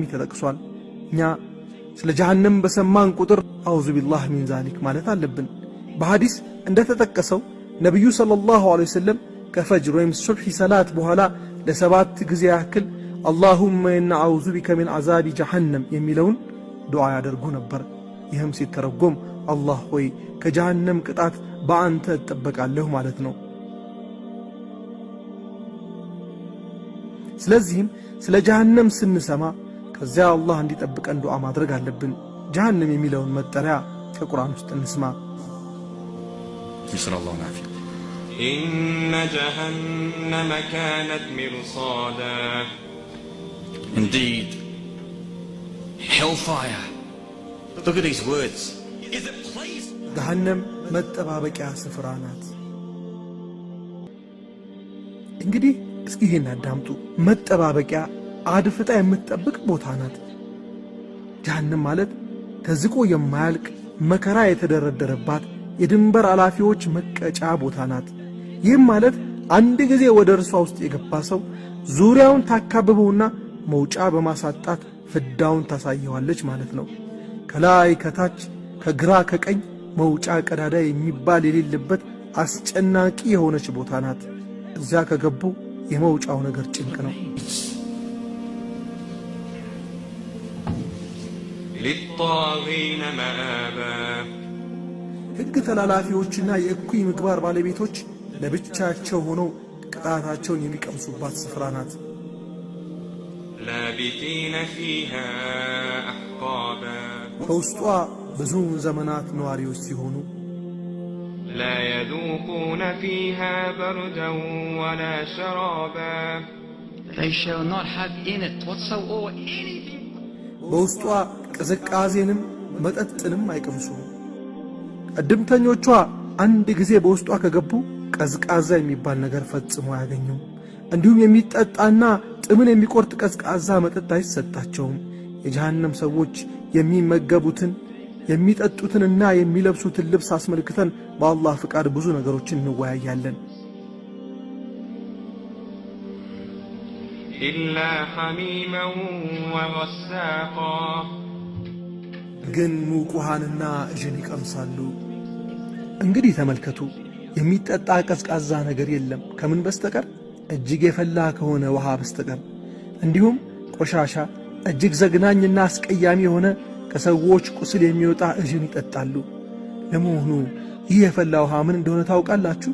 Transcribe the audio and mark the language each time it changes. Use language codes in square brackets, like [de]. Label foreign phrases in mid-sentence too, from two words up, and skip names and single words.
[am] ተጠቅሷል። እኛ ስለ ጀሃነም በሰማን ቁጥር [ar] أعوذ بالله من ذلك [am] ማለት አለብን። በሐዲስ እንደተጠቀሰው ነብዩ [ar] صلى الله عليه وسلم [am] ከፈጅር ወይም ሱብሒ ሰላት በኋላ ለሰባት ጊዜ ያክል [ar] اللهم إنا أعوذ بك من عذاب جهنم [am] የሚለውን ዱዓ ያደርጉ ነበር። ይህም ሲተረጎም አላህ ሆይ ከጀሃነም ቅጣት በአንተ እጠበቃለሁ ማለት ነው። ስለዚህም ስለ ጀሃነም ስንሰማ ከዚያ አላህ እንዲጠብቀን ዱዓ ማድረግ አለብን። ጀሃነም የሚለውን መጠሪያ ከቁርአን ውስጥ እንስማ። [ar] صلى الله عليه وسلم إن جهنم كانت مرصادا. [en] Indeed, hellfire. Look at these words. Is it place? [am] ጀሃነም መጠባበቂያ ስፍራ ናት። እንግዲህ እስኪ ይሄን አዳምጡ። መጠባበቂያ አድፍጣ የምትጠብቅ ቦታ ናት። ጀሃነም ማለት ተዝቆ የማያልቅ መከራ የተደረደረባት የድንበር አላፊዎች መቀጫ ቦታ ናት። ይህም ማለት አንድ ጊዜ ወደ እርሷ ውስጥ የገባ ሰው ዙሪያውን ታካብበውና መውጫ በማሳጣት ፍዳውን ታሳየዋለች ማለት ነው። ከላይ ከታች ከግራ ከቀኝ መውጫ ቀዳዳ የሚባል የሌለበት አስጨናቂ የሆነች ቦታ ናት። እዚያ ከገቡ የመውጫው ነገር ጭንቅ ነው። [ar] للطاغين مآبا. [am] ሕግ ተላላፊዎችና የእኩይ ምግባር ባለቤቶች ለብቻቸው ሆነው ቅጣታቸውን የሚቀምሱባት ስፍራ ናት። [ar] لابثين فيها أحقابا. [am] በውስጧ ብዙ ዘመናት ነዋሪዎች ሲሆኑ [ar] لا يذوقون فيها بردا ولا شرابا. [en] They shall not have in it whatsoever anything. [am] በውስጧ ቅዝቃዜንም መጠጥንም አይቀምሱም። ቀድምተኞቿ አንድ ጊዜ በውስጧ ከገቡ ቀዝቃዛ የሚባል ነገር ፈጽሞ አያገኙም። እንዲሁም የሚጠጣና ጥምን የሚቆርጥ ቀዝቃዛ መጠጥ አይሰጣቸውም። የጀሃነም ሰዎች የሚመገቡትን የሚጠጡትንና የሚለብሱትን ልብስ አስመልክተን በአላህ ፍቃድ ብዙ ነገሮችን እንወያያለን። [ar] إلا حميما وغساقا. [am] ግን ሙቅ ውሃንና እዥን ይቀምሳሉ። እንግዲህ ተመልከቱ፣ የሚጠጣ ቀዝቃዛ ነገር የለም ከምን በስተቀር እጅግ የፈላ ከሆነ ውሃ በስተቀር። እንዲሁም ቆሻሻ እጅግ ዘግናኝና አስቀያሚ የሆነ ከሰዎች ቁስል የሚወጣ እዥን ይጠጣሉ። ለመሆኑ ይህ የፈላ ውሃ ምን እንደሆነ ታውቃላችሁ?